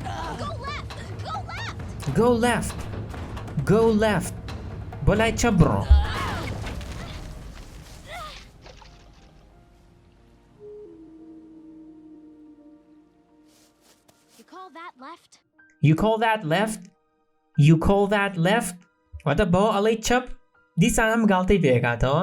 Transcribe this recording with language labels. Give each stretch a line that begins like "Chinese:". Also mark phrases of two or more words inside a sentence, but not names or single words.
English: Go left. Go left.
Central Kurdish: بۆ لای چەپ بڕۆ.
English: You call that left? You call that left? You call that left?
Central Kurdish: واتە بۆ ئەڵەی چەپ دیسان هەم گاڵتەی پێکاتەوە.